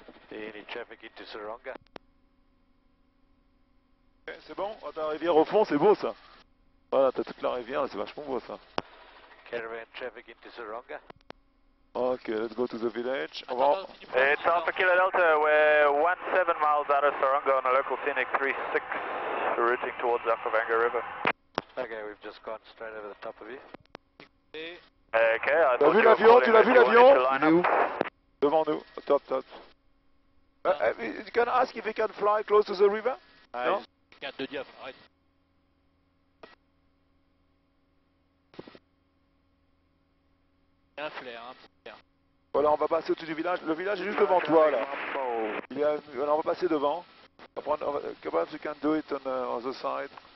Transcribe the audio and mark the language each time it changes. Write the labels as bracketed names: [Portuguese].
[English] Any traffic into Saronga? [French] Okay, c'est bon? Oh, t'as la rivière au fond, c'est beau ça. Voilà, t'as toute la rivière, c'est vachement beau ça. [English] Caravan traffic into Saronga. Ok, let's go to the village. It's Alpha Kilo Delta, we're 17 miles out of Saronga on a local scenic 36, routing towards Akavanga River. Okay, we've just gone straight over the top of you. Okay, I [French] T'as vu l'avion? Tu l'as vu l'avion? Devant nous, top. [English] You can ask if he can fly close to the river? No? [French] Regarde de diable, arrête. Un flair, un petit flair. Voilà, on va passer au-dessus du village. Le village est juste devant toi là. Voilà, on va passer devant. [English] Perhaps you can do it on the other side.